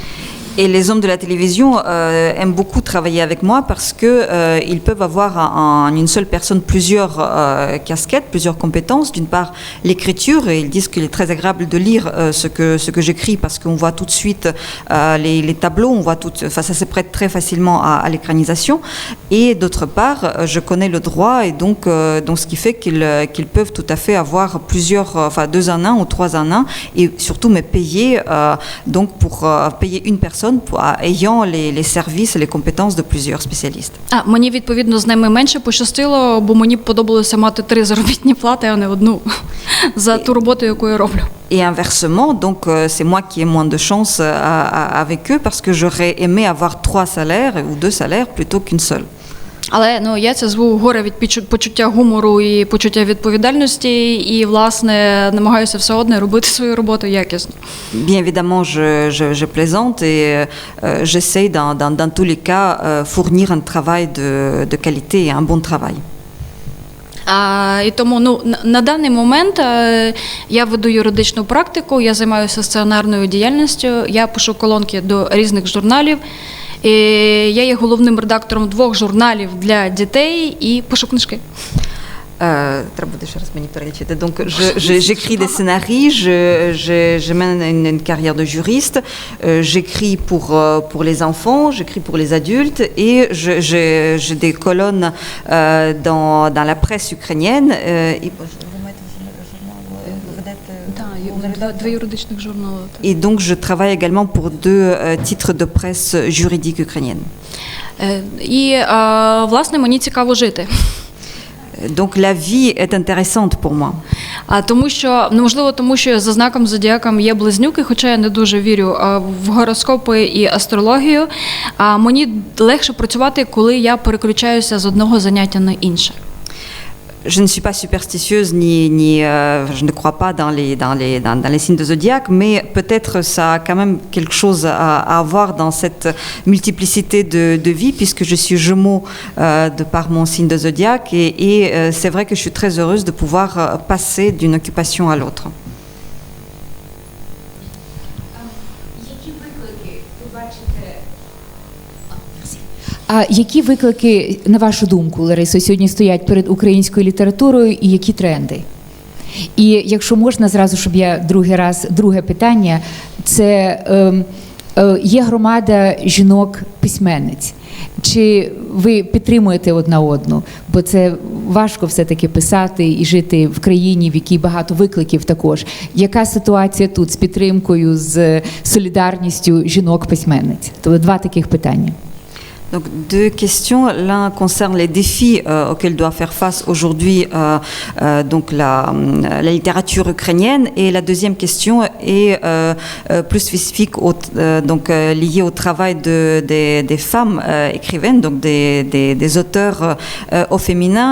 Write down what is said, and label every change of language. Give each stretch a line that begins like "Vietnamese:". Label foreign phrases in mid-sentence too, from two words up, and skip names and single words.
French: Et les hommes de la télévision aiment beaucoup travailler avec moi parce que ils peuvent avoir en une seule personne plusieurs casquettes, plusieurs compétences. D'une part, l'écriture, et ils disent qu'il est très agréable de lire ce que j'écris parce qu'on voit tout de suite les tableaux, on voit ça se prête très facilement à l'écranisation. Et d'autre part, je connais le droit et donc ce qui fait qu'ils peuvent tout à fait avoir plusieurs, 2 en 1 ou 3 en 1 et surtout me payer donc pour payer une personne ayant les services et les compétences de plusieurs spécialistes.
Ukrainian: Мені, відповідно, з ними менше пощастило, бо мені б подобалося мати 3 заробітні плати, а не одну за ту роботу, яку я роблю.
French: Et inversement, donc c'est moi qui ai moins de chance avec eux parce que j'aurais aimé avoir 3 salaires ou 2 salaires plutôt qu'une seule.
Ukrainian: Але я це зву горе від почуття гумору і почуття відповідальності, і, власне, намагаюся все одно робити свою роботу якісно.
French: Bien évidemment, je plaisante et j'essaye dans tous les cas fournir un travail de qualité et un bon travail.
Ukrainian: І тому на даний момент я веду юридичну практику, я займаюся сценарною діяльністю, я пишу колонки до різних журналів. І я є головним редактором 2 журналів для дітей і пишу книжки. Треба буде ще раз мені перелічити.
French: Donc j'écris des scénarios, je mène une carrière de juriste, j'écris pour les enfants, j'écris pour les adultes et j'ai des colonnes dans la presse ukrainienne. Et donc je travaille également pour 2 titres de presse juridique ukrainienne.
Ukrainian: І, власне, мені цікаво жити.
French: Donc la vie est intéressante pour moi.
Ukrainian: Тому що, можливо, тому що за знаком зодіаком є близнюки, хоча я не дуже вірю в гороскопи і астрологію, мені легше працювати, коли я переключаюся з одного заняття на інше.
French: Je ne suis pas superstitieuse je ne crois pas dans les signes de zodiaque, mais peut-être ça a quand même quelque chose à avoir dans cette multiplicité de vie, puisque je suis Gémeaux de par mon signe de zodiaque, et c'est vrai que je suis très heureuse de pouvoir passer d'une occupation à l'autre.
Ukrainian: А які виклики, на вашу думку, Ларисо, сьогодні стоять перед українською літературою і які тренди? І якщо можна, зразу, щоб я друге питання, це є громада жінок-письменниць. Чи ви підтримуєте одна одну? Бо це важко все-таки писати і жити в країні, в якій багато викликів також. Яка ситуація тут з підтримкою, з солідарністю жінок-письменниць? Тобто 2 таких питання.
French: Donc 2 questions. L'un concerne les défis auxquels doit faire face aujourd'hui donc la littérature ukrainienne, et la deuxième question est plus spécifique donc liée au travail des femmes écrivaines, donc des auteurs au féminin.